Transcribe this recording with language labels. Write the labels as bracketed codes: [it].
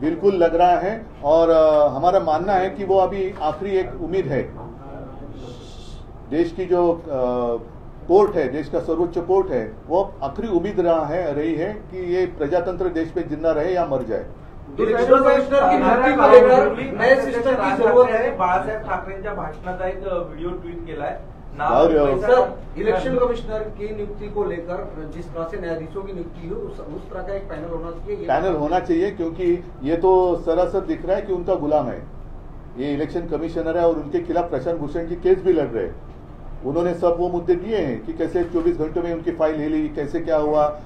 [hi] बिल्कुल लग रहा है, और हमारा मानना है कि वो अभी आखिरी एक उम्मीद है। देश की जो कोर्ट है, देश का सर्वोच्च कोर्ट है, वो आखिरी उम्मीद रही है कि ये प्रजातंत्र देश में जिंदा रहे या मर जाए। इलेक्शन कमिश्नर की नियुक्ती को लेकर नए सिस्टम की जरूरत है। [mr] बाळासाहेब ठाकरेंच्या भाषणाचा एक व्हिडिओ ट्वीट केलाय। [hi] सर इलेक्शन कमिश्नर की नियुक्ति को लेकर जिस तरह से न्यायाधीशों की नियुक्ति हो उस तरह का एक पैनल होना चाहिए। पैनल होना चाहिए, क्योंकि ये तो सरासर दिख रहा है कि उनका गुलाम है ये इलेक्शन कमिश्नर है, और उनके खिलाफ प्रशांत भूषण की केस भी लड़ रहे हैं। उन्होंने सब वो मुद्दे दिए हैं कि कैसे 24 घंटों में उनकी फाइल हिली, कैसे क्या हुआ।